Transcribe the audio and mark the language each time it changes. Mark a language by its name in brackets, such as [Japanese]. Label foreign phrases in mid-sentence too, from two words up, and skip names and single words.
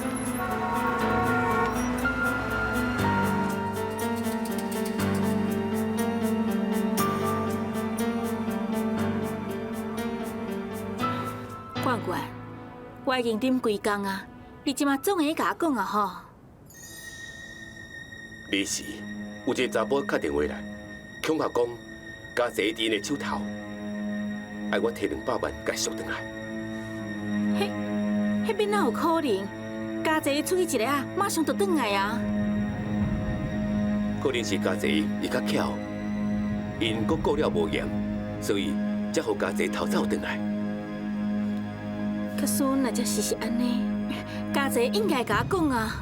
[Min Nan Chinese] 冠冠，我已经等规工啊，你即马总会甲我讲啊吼。你是有一个查甫打电话来，恐吓讲家姐伫因的手头，爱我摕200万甲赎回来。迄边哪有可能？家姐出去一个啊，马上就转来啊。可能是家姐伊较巧，因阁顾了无严，所以才互家姐偷走转来。可是若真是安尼，家姐应该甲我讲啊。